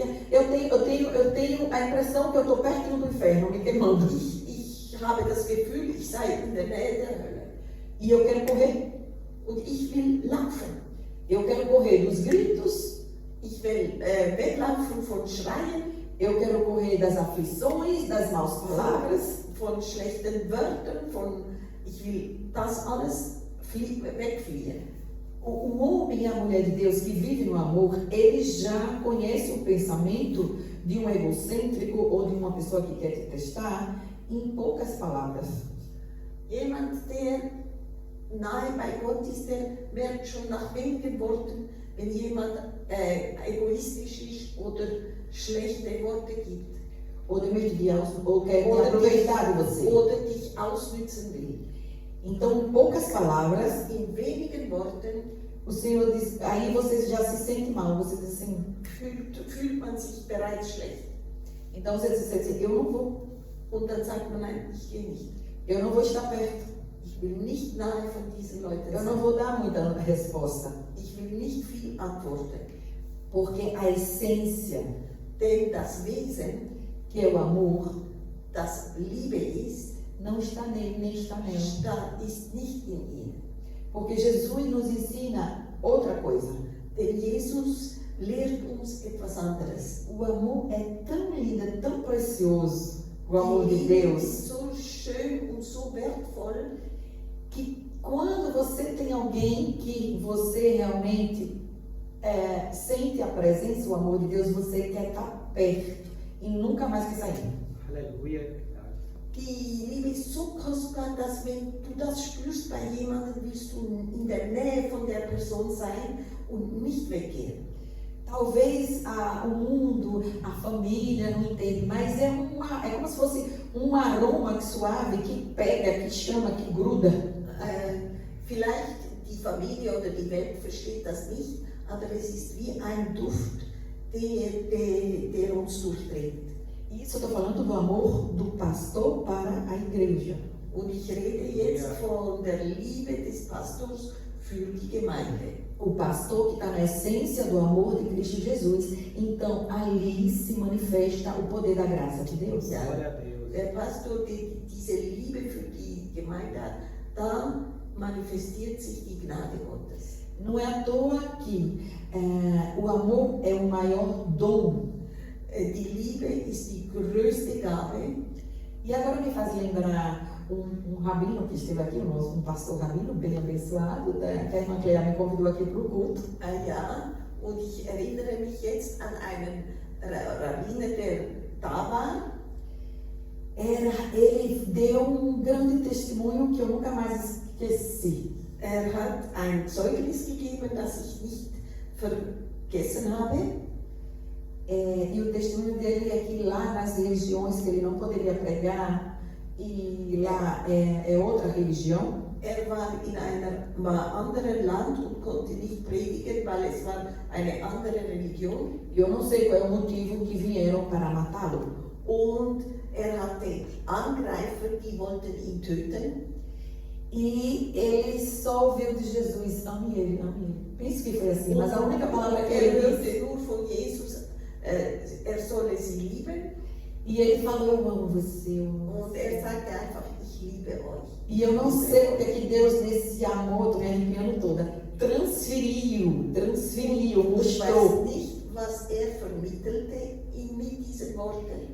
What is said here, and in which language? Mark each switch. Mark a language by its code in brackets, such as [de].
[pt] Eu tenho a impressão que eu estou perto do inferno, me queimando. [de] Ich habe das Gefühl, ich sei in der Nähe der Hölle. [pt] E eu quero correr. [de] Und ich will laufen. [pt] Eu quero correr dos gritos. [de] Ich will weglaufen von Schreien. [pt] Eu quero correr das aflições, das maus palavras. [de] Von schlechten Wörtern, ich will das alles wegfliehen. [pt] O homem e a mulher de Deus que vive no amor, ele já conhece o pensamento de um egocêntrico ou de uma pessoa que quer te testar em poucas palavras. [de] Jemand, der nahe bei Gott ist, der merkt schon nach wenigen Worten, wenn jemand egoistisch ist oder schlechte Worte gibt. [pt] Ou quer te aproveitar de você. [de] Oder dich ausnützen will. [pt] Então, em poucas palavras, [de] in wenigen Worten, [pt] o Senhor diz, aí você já se sente mal, você diz assim, [de] fühlt man sich bereits schlecht. [pt] Então você diz assim, eu não vou. [de] Und dann sagt man, nein, ich gehe nicht. [pt] Eu não vou estar perto. [de] Ich will nicht nahe von diesen Leuten [pt] Eu [de] sein. [pt] não vou dar muita resposta. [de] Ich will nicht viel antworten. [pt] Porque a essência, [de] Denn das Wesen, [pt] que é o amor, [de] das Liebe ist, [pt] não está nele, nem está nela. [de] ist nicht in ihm. [pt] Porque Jesus nos ensina outra coisa. [de] Denn Jesus lehrt uns etwas anderes. [pt] O amor é tão lindo, é tão precioso, o amor de [de] Die [pt] Deus, [de] ist so schön und so wertvoll, [pt] que quando você tem alguém que você realmente sente a presença, o amor de Deus, você quer estar perto e nunca mais quer sair. [de] Halleluja. Die Liebe ist so kostbar, dass wenn du das spürst bei jemandem, willst du in der Nähe von der Person sein und nicht weggehen. [pt] Talvez o mundo, a família não entende, mas é como se fosse um aroma suave que pega, que chama, que gruda. [de] Vielleicht die Familie oder die Welt versteht das nicht, aber es ist wie ein Duft, der uns durchdringt. [pt] Isso eu estou falando do amor do pastor para a igreja. [de] Und ich rede jetzt von der Liebe des Pastors für die Gemeinde. [pt] O pastor que está na essência do amor de Cristo Jesus. Então, ali se manifesta o poder da graça de Deus. [de] Ja, [pt] Glória a Deus. [de] der Pastor, der diese Liebe für die Gemeinde hat, da manifestiert sich die Gnade Gottes. [pt] Não é à toa que o amor é o maior dom. [de] Die Liebe ist die größte Gabe. [pt] E agora me faz lembrar um rabino que esteve aqui, um pastor rabino bem abençoado, que a irmã Cleia me convidou aqui para o culto. [de] Ja, und ich erinnere mich jetzt an einen Rabbiner, der da war. [pt] Ele deu grande testemunho que eu nunca mais esqueci. [de] Hat ein Zeugnis gegeben, das ich nicht vergessen habe. [pt] E o testemunho dele é que lá nas religiões que ele não poderia pregar, e lá é outra religião. [de] War in einem anderen Land und konnte nicht predigen, weil es war eine andere Religion. [pt] Eu não sei qual é o motivo que vieram para matá-lo. [de] Und hatte Angreifer, die wollten ihn töten. [pt] E ele só ouviu de Jesus, ame ele, ame ele. Penso que foi assim, mas a única palavra que ele [de] hörte [pt] disse. [de] nur von Jesus, solle sie lieben. [pt] E ele falou, eu amo você. [de] Und sagte einfach, ich liebe euch. [pt] E eu não sei porque que Deus, nesse amor, estou me arrepiando toda, transferiu, mostrou. [de] Ich weiß nicht, was vermittelte mit diesen Worten.